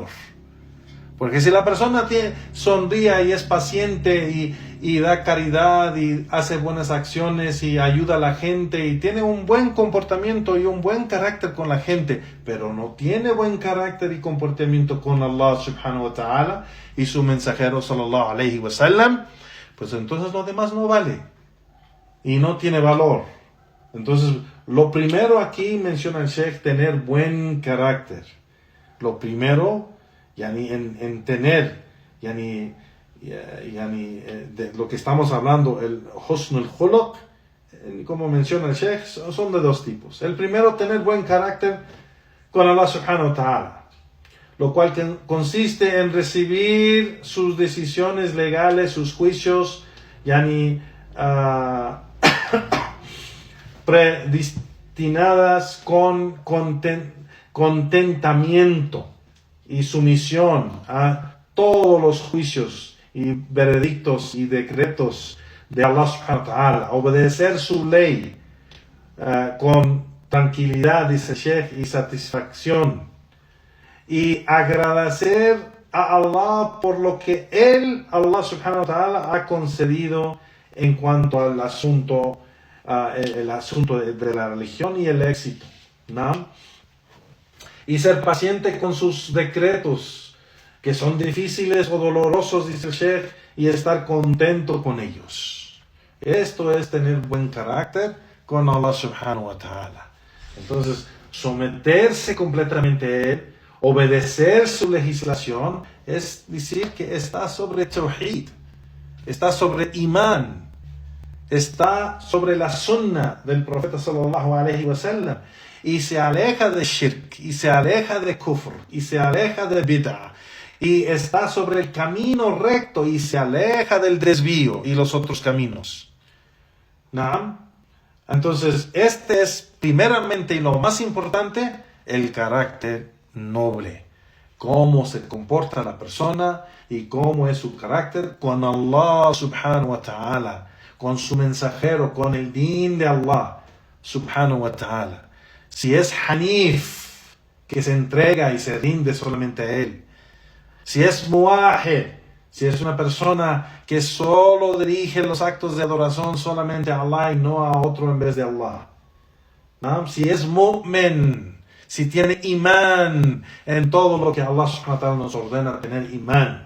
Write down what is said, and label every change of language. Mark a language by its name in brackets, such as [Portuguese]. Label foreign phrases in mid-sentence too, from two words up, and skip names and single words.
[Spanish] Porque si la persona sonríe y es paciente y da caridad y hace buenas acciones y ayuda a la gente y tiene un buen comportamiento y un buen carácter con la gente, pero no tiene buen carácter y comportamiento con Allah [Arabic] سبحانه وتعالى [Spanish] y su mensajero [Arabic] صلى الله عليه وسلم, [Spanish] pues entonces lo demás no vale y no tiene valor. Entonces lo primero aquí menciona el Sheikh, tener buen carácter. Lo primero en tener de lo que estamos hablando, el [Arabic] حسن الخلق, [Spanish] como menciona el Sheikh, son de dos tipos. El primero, tener buen carácter con Allah [Arabic] سبحانه وتعالى, [Spanish] lo cual consiste en recibir sus decisiones legales, sus juicios, predestinadas con contentamiento y sumisión a todos los juicios y veredictos y decretos de Allah [Arabic] سبحانه وتعالى, [Spanish] obedecer su ley con tranquilidad, dice Sheikh, y satisfacción, y agradecer a Allah por lo que Allah [Arabic] سبحانه وتعالى [Spanish] ha concedido en cuanto al asunto, el asunto de la religión y el éxito, ¿no? Y ser paciente con sus decretos, que son difíciles o dolorosos, dice el Sheikh, y estar contento con ellos. Esto es tener buen carácter con Allah [Arabic] سبحانه وتعالى. [Spanish] Entonces, someterse completamente a Él, obedecer su legislación, es decir que está sobre tawhid, está sobre imán, está sobre la sunna del profeta [Arabic] صلى الله عليه وسلم, [Spanish] y se aleja de shirk, y se aleja de kufr, y se aleja de bid'ah, y está sobre el camino recto, y se aleja del desvío y los otros caminos. ¿No? Entonces, este es primeramente y lo más importante, el carácter noble. Cómo se comporta la persona y cómo es su carácter con Allah [Arabic] سبحانه وتعالى, [Spanish] con su mensajero, con el din de Allah [Arabic] سبحانه وتعالى. [Spanish] Si es hanif, que se entrega y se rinde solamente a él. Si es muahid, si es una persona que solo dirige los actos de adoración solamente a Allah y no a otro en vez de Allah. ¿No? Si es mu'min, si tiene imán en todo lo que Allah [Arabic] سبحانه وتعالى [Spanish] nos ordena tener imán.